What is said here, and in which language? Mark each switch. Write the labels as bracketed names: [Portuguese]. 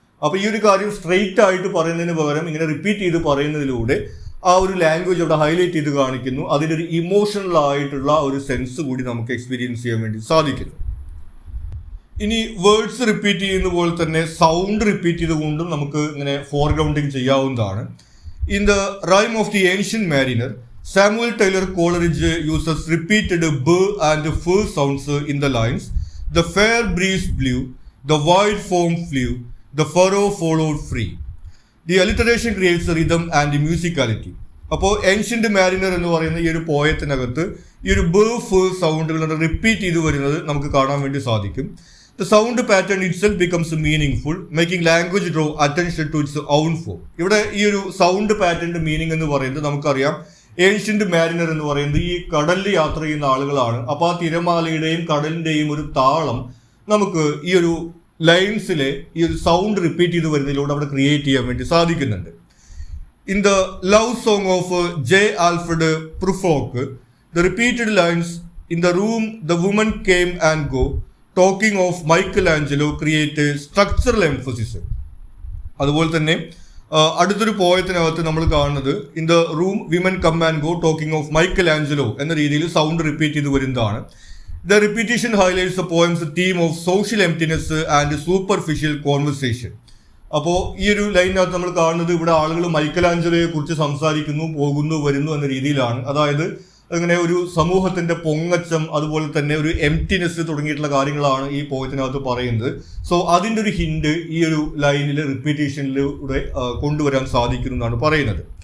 [Malayalam] അപ്പോൾ ഈ ഒരു കാര്യം സ്ട്രെയിറ്റ് ആയിട്ട് പറയുന്നതിന് പകരം ഇങ്ങനെ റിപ്പീറ്റ് ചെയ്ത് പറയുന്നതിലൂടെ ആ ഒരു ലാംഗ്വേജ് അവിടെ ഹൈലൈറ്റ് ചെയ്ത് കാണിക്കുന്നു. അതിൻ്റെ ഒരു ഇമോഷണൽ ആയിട്ടുള്ള ഒരു സെൻസ് കൂടി നമുക്ക് എക്സ്പീരിയൻസ് ചെയ്യാൻ വേണ്ടി സാധിക്കുന്നു. ഇനി വേർഡ്സ് റിപ്പീറ്റ് ചെയ്യുന്ന പോലെ തന്നെ സൗണ്ട് റിപ്പീറ്റ് ചെയ്തുകൊണ്ടും നമുക്ക് ഇങ്ങനെ ഫോർഗ്രൗണ്ടിങ് ചെയ്യാവുന്നതാണ്. [English] In the Rime of the Ancient Mariner Samuel Taylor Coleridge uses repeated b and f sounds in the lines. The fair breeze blew, the wide foam flew, the furrow followed free. The alliteration creates rhythm and musicality. [Malayalam] അപ്പോൾ ancient Mariner എന്ന് പറയുന്ന ഈ ഒരു പോയത്തിനകത്ത് ഈ ഒരു ബ് ഫ് സൗണ്ടുകൾ repeat ചെയ്ത് വരുന്നത് നമുക്ക് കാണാൻ വേണ്ടി സാധിക്കും. [English] The sound pattern itself becomes meaningful, making language draw attention to its own form. [Malayalam] ഇവിടെ ഈ ഒരു സൗണ്ട് പാറ്റേണിന്റെ മീനിങ് എന്ന് പറയുന്നത് നമുക്കറിയാം, ഏൻഷ്യന്റ് മാരിനർ എന്ന് പറയുന്നത് ഈ കടലിൽ യാത്ര ചെയ്യുന്ന ആളുകളാണ്. അപ്പോൾ ആ തിരമാലയുടെയും കടലിന്റെയും ഒരു താളം നമുക്ക് ഈ ഒരു ലൈൻസിലെ ഈ ഒരു സൗണ്ട് റിപ്പീറ്റ് ചെയ്ത് വരുന്നതിലൂടെ അവിടെ ക്രിയേറ്റ് ചെയ്യാൻ വേണ്ടി സാധിക്കുന്നുണ്ട്. [English] In the love song of J. Alfred Prufrock, the repeated lines, "In the room the woman came and go, talking of Michelangelo," create a structural emphasis. [Malayalam] അതുപോലെ തന്നെ അടുത്തൊരു പോയത്തിനകത്ത് നമ്മൾ കാണുന്നത് [English] "In the room women come and go, talking of Michelangelo" [Malayalam] എന്ന രീതിയിൽ sound repeat ചെയ്ത് വരുന്നതാണ്. [English] The repetition highlights the poem's theme of social emptiness and superficial conversation. [Malayalam] അപ്പോൾ ഈ ഒരു ലൈനിനകത്ത് നമ്മൾ കാണുന്നത് ഇവിടെ ആളുകൾ മൈക്കലാഞ്ചലോയെ കുറിച്ച് സംസാരിക്കുന്നു, പോകുന്നു, വരുന്നു എന്ന രീതിയിലാണ്. അതായത് അങ്ങനെ ഒരു സമൂഹത്തിന്റെ പൊങ്ങച്ചം, അതുപോലെ തന്നെ ഒരു എംപ്റ്റിനെസ് തുടങ്ങിയിട്ടുള്ള കാര്യങ്ങളാണ് ഈ പോയത്തിനകത്ത് പറയുന്നത്. സോ അതിൻ്റെ ഒരു ഹിന്റ് ഈ ഒരു ലൈനിൽ റിപ്പീറ്റേഷനിലൂടെ കൊണ്ടുവരാൻ സാധിക്കുന്നു എന്നാണ് പറയുന്നത്.